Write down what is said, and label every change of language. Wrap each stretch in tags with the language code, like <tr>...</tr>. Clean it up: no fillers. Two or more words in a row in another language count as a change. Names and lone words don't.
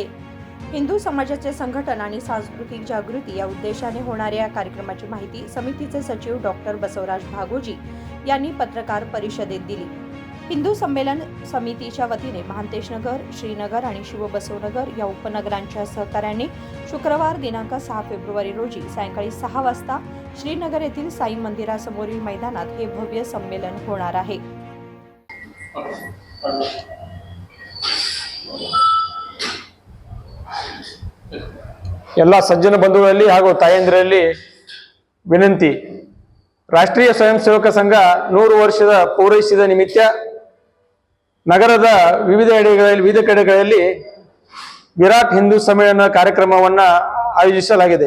<mr>हिंदू समाजाचे संघटन आणि सांस्कृतिक जागृती या उद्देशाने होणाऱ्या या कार्यक्रमाची माहिती समितीचे सचिव डॉक्टर बसवराज भागोजी यांनी पत्रकार परिषदेत दिली। हिंदू संमेलन समितीच्या वतीने महांतेश नगर, श्रीनगर आणि शिवबसवनगर या उपनगरांच्या सहकार्याने शुक्रवार दिनांक 6 फेब्रुवारी रोजी सायंकाळी 6 वाजता श्रीनगर येथील साई मंदिरासमोरील मैदानात हे भव्य संमेलन होणार आहे।</mr> <kn>ಎಲ್ಲ ಸಜ್ಜನ ಬಂಧುಗಳಲ್ಲಿ ಹಾಗೂ ತಾಯಂದಿರಲ್ಲಿ ವಿನಂತಿ, ರಾಷ್ಟ್ರೀಯ ಸ್ವಯಂ ಸೇವಕ ಸಂಘ 100 ವರ್ಷದ ಪೂರೈಸಿದ ನಿಮಿತ್ತ ನಗರದ ವಿವಿಧ ಕಡೆಗಳಲ್ಲಿ ವಿರಾಟ್ ಹಿಂದೂ ಸಮ್ಮೇಳನ ಕಾರ್ಯಕ್ರಮವನ್ನ ಆಯೋಜಿಸಲಾಗಿದೆ।</kn>